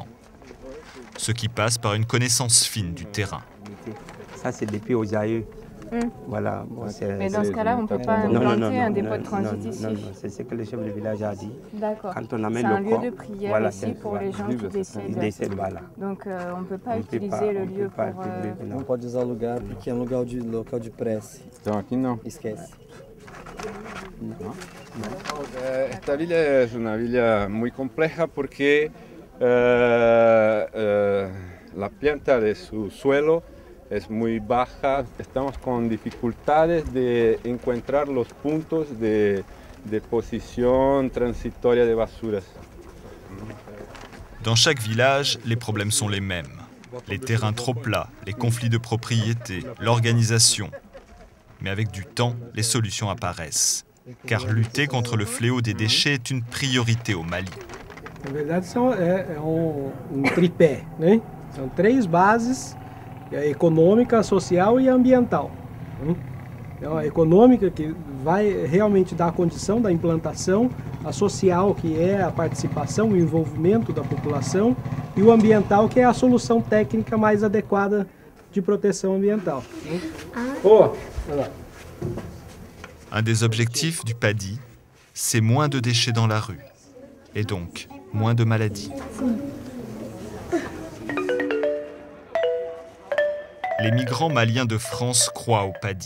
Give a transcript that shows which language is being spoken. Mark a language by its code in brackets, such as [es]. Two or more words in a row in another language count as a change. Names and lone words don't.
[fr] Ce qui passe par une connaissance fine du terrain. Ça, c'est depuis Ojaï. Voilà. Bon, mais dans ce cas-là, on ne peut pas implanter un dépôt de transit ici. Non, c'est ce que le chef de village a dit. D'accord. Quand on amène c'est un le lieu corps, de prière voilà, ici pour les gens qui décèdent. Ils décèdent, voilà. Donc on ne peut pas utiliser le lieu pour... [pt] Não pode usar o lugar porque é um local de prece. Então aqui não. Esquece. [es] Esta villa es una villa muy compleja porque la planta de su suelo es muy baja. Estamos con dificultades de encontrar los puntos de posición transitoria de basuras. [fr] Dans chaque village, les problèmes sont les mêmes. Les terrains trop plats, les conflits de propriété, l'organisation. Mais avec du temps, les solutions apparaissent. Car lutter contre le fléau des déchets est une priorité au Mali. [pt] Na verdade, tripé, né? São três bases: a econômica, a social e a ambiental. Então, a econômica, que vai realmente dar a condição da implantação, a social, que é a participação, o envolvimento da população, e o ambiental, que é a solução técnica mais adequada de proteção ambiental. [fr] Un des objectifs du PADI, c'est moins de déchets dans la rue, et donc moins de maladies. Les migrants maliens de France croient au PADI.